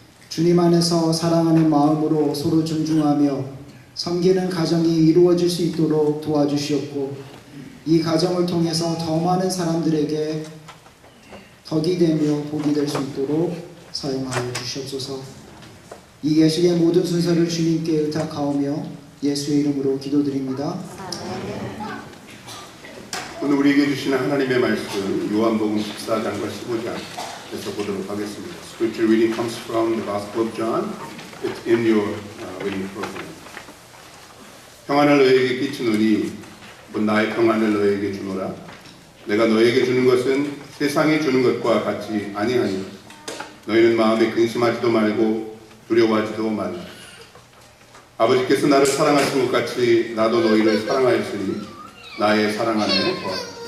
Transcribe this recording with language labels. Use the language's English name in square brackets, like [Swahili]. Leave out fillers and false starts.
[Korean] 주님 안에서 사랑하는 마음으로 서로 존중하며 섬기는 가정이 이루어질 수 있도록 도와주시옵고 이 가정을 통해서 더 많은 사람들에게 덕이 되며 복이 될 수 있도록 사용하여 주시옵소서. 이 예식의 모든 순서를 주님께 의탁하오며 예수의 이름으로 기도드립니다. 오늘 우리에게 주시는 하나님의 말씀 요한복음 14장과 15장에서 보도록 하겠습니다. [English] Scripture reading comes from the Gospel of John. It's in your reading program. [Korean] 평안을 너에게 끼치노니 곧 나의 평안을 너에게 주노라. 내가 너에게 주는 것은 세상이 주는 것과 같이 아니하니 너희는 마음에 근심하지도 말고 두려워하지도 말라. 아버지께서 나를 사랑하신 것 같이 나도 너희를 사랑하였으니 나의 사랑 안에 거하라.